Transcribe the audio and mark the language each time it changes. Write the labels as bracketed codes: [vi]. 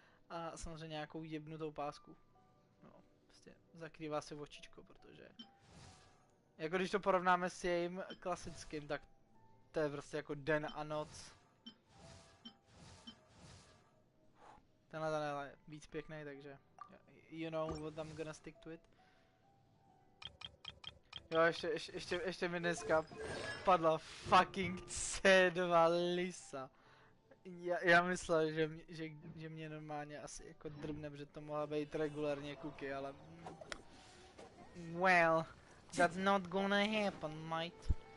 [cs] A samozřejmě nějakou jebnutou pásku. No, prostě zakrývá si očičko, protože... Jako když to porovnáme s jejím klasickým, tak to je prostě jako den a noc. Tenhle je víc pěkný, takže... [en] You know what I'm gonna stick to it. [cs] Jo, ještě mi dneska padla fucking C2 lisa. Já myslel, že mě normálně asi jako drbne, protože to mohla být regulárně cookie, ale... [en] Well, that's not gonna happen, mate.